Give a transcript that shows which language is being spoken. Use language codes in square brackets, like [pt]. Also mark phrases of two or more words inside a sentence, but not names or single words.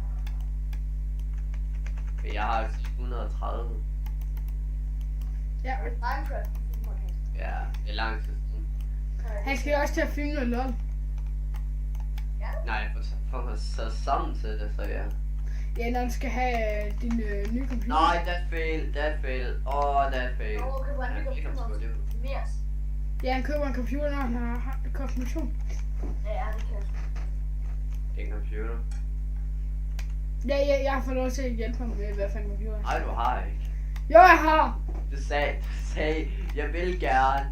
[da] Jeg har 130. Ja, Minecraft. Ja, det er lang tid siden. han skal jo også til at filme noget LOL. Nej, for at sætte sammen til det, så ja. Ja, når du skal have din nye computer. Nej, [en] that fail. That fail. [da] Nå, okay, hvordan Ja, kan det kan du man sgu, det er jo- mere? Ja, han køber en computer, når han har konfirmation. Ja, det kan jeg. Det er en computer. Ja, jeg har fået lov til at hjælpe ham med, hvad for en computer. Nej, du har ikke. Jo, jeg har! Du sagde, jeg vil gerne.